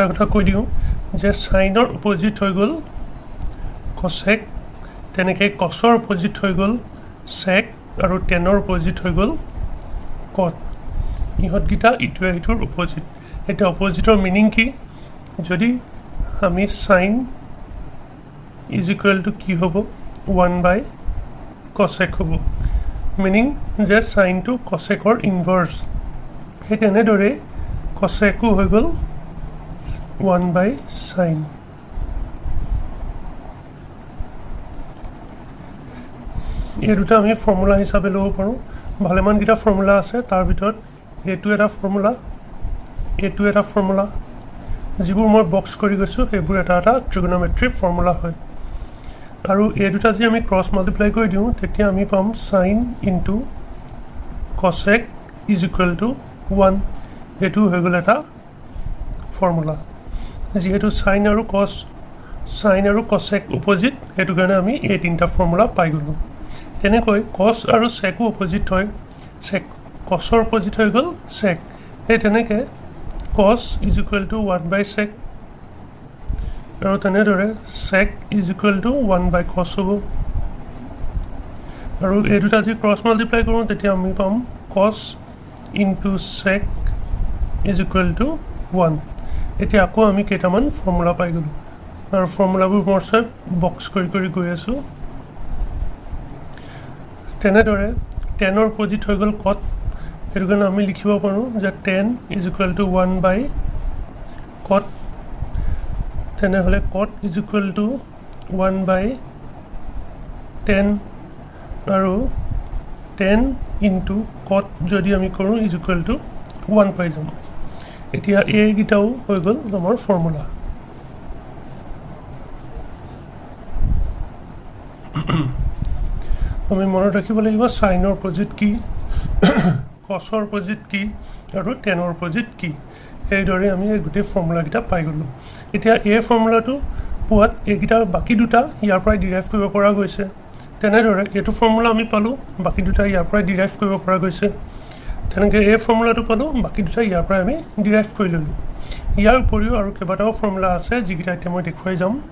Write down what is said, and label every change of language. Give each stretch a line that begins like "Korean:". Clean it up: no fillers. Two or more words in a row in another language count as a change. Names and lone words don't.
Assamese: কথা কৈ দিওঁ যে সাইনৰ অপোজিট হৈ গ'ল cosec তেনেকে cosৰ অপোজিট হৈ গ'ল sec আৰু tanৰ অপোজিট হৈ গ'ল cot ইহত গিটা ইটোৱে ইটোৰ অপোজিট এটা অপোজিটৰ মিনিং কি যদি আমি
English: sin is equal to
Assamese: কি হ'ব 1/cosec হ'ব মিনিং যে sin to cosecৰ ইনভাৰ্স এই তেনেদৰে cosec হৈ গ'ল 1/sin এই দুটা আমি ফৰ্মুলা হিচাপে ল'ব পাৰোঁ ভালেমান কিটা ফৰ্মুলা আছে তাৰ ভিতৰত এটো এটা ফৰ্মুলা যিবোৰ মই বক্স কৰি গৈছো সেইবোৰ এটা
English: trigonometry formula
Assamese: হয় আৰু এই দুটা যদি আমি ক্ৰছ মাল্টিপ্লাই কৰি দিওঁ তেতিয়া আমি পাম
English: sin into cosec is equal to 1
Assamese: এটো হৈ গ'ল এটা ফৰ্মুলা যেহেতু sin আৰু cosec অপোজিট এটো কাৰণে আমি এই তিনটা ফৰ্মুলা পাই গলো তেনেকৈ cos আৰু sec অপোজিট হয় sec cosৰ অপোজিট হৈ গ'ল sec এই তেনেকে
English: cos is equal to 1/sec
Assamese: আৰু তেনেদৰে
English: sec is equal to 1/cos
Assamese: হ'ব আৰু এই দুটা যদি
English: cross multiply
Assamese: কৰোঁ তেতিয়া আমি পাম
English: cos into sec is equal to 1
Assamese: এতিয়া আকৌ আমি কেইটামান ফৰ্মুলা পাই গলো আৰু ফৰ্মুলাবোৰ মই বক্স কৰি গৈ আছো তেনেদৰে tanৰ অপোজিট হৈ গ'ল cot এটো কাৰণে আমি লিখিব পাৰো যে
English: tan is equal to 1/cot
Assamese: তেনেহলে
English: cot is equal to
Assamese: 1/tan আৰু
English: tan into cot
Assamese: যদি আমি কৰো
English: is equal to 1
Assamese: পাই যাম এতিয়া এই গিটাও হৈ গ'ল আমাৰ ফৰ্মুলা আমি মনত ৰাখিব লাগিব সাইনৰ অপোজিট কি cosৰ অপোজিট কি আৰু tanৰ অপোজিট কি এই দৰে আমি এই গোটেই ফৰ্মুলা গিটা পাই গলো এতিয়া এই ফৰ্মুলাটো পোৱাত এই গিটা বাকি দুটা ইয়াৰ পৰা ডিৰাইভ কৰিব পৰা গৈছে তেনেদৰে এটো ফৰ্মুলা আমি পালো বাকি দুটা ইয়াৰ পৰা ডিৰাইভ কৰিব পৰা গৈছে তেনেকৈ এই ফৰ্মুলাটো পালো বাকি দুটা ইয়াৰ পৰা আমি ডিৰাইভ কৰি ললো ইয়াৰ উপৰিও আৰু কেইবাটাও ফৰ্মুলা আছে যিগিটা এতিয়া মই দেখুৱাই যাম